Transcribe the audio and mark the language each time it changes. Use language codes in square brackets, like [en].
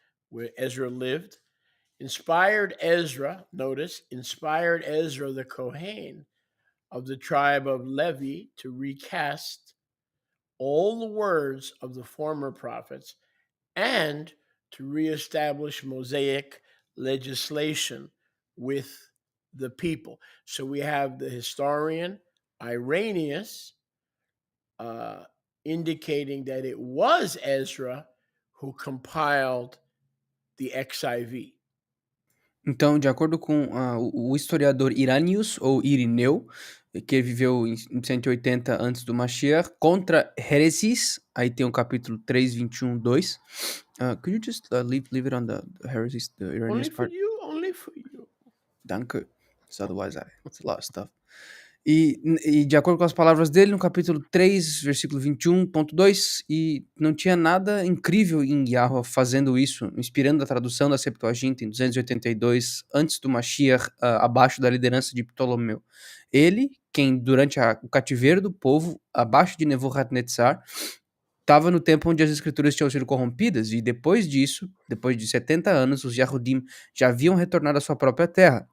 [en] where Ezra lived, inspired Ezra the Kohen of the tribe of Levi to recast all the words of the former prophets and to reestablish Mosaic legislation with the people. So we have the historian Irenaeus indicating that it was Ezra who compiled the XIV. [pt] Então, de acordo com o historiador Iranius, ou Irineu, que viveu em 180 antes do Mashiach, contra heresies, aí tem o capítulo 3, 21, 2. [en] Could you just leave it on the heresies, the Iranius part? Only for you. [de] Danke. [en] Because otherwise it's a lot of stuff. [pt] E de acordo com as palavras dele, no capítulo 3, versículo 21.2, e não tinha nada incrível em Yahweh fazendo isso, inspirando a tradução da Septuaginta em 282, antes do Mashiach, abaixo da liderança de Ptolomeu. Ele, quem durante o cativeiro do povo, abaixo de Nebuchadnezzar, estava no tempo onde as escrituras tinham sido corrompidas, e depois disso, depois de 70 anos, os Yahudim já haviam retornado à sua própria terra.